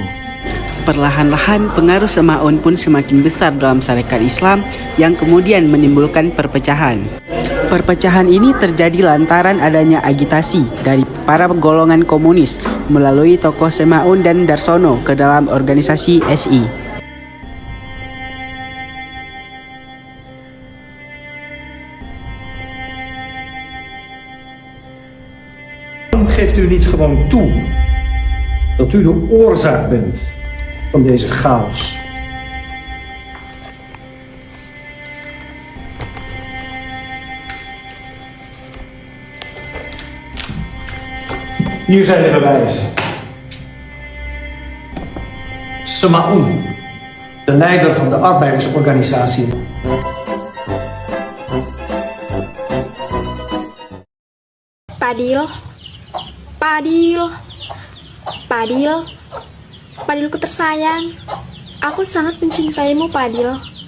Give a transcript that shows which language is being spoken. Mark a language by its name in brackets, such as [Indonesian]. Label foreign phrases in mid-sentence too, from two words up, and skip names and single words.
[Indonesian] Perlahan-lahan pengaruh Semaun pun semakin besar dalam Sarekat Islam yang kemudian menimbulkan perpecahan. Perpecahan ini terjadi lantaran adanya agitasi dari para golongan komunis melalui tokoh Semaun dan Darsono ke dalam organisasi SI. [Dutch] Waarom geeft u niet gewoon toe dat u de oorzaak bent van deze chaos? Hier zijn de bewijzen. Semaun, de leider van de arbeidersorganisatie. [Indonesian] Padil, Padil, Padil, Padilku tersayang. Aku sangat mencintaimu, Padil.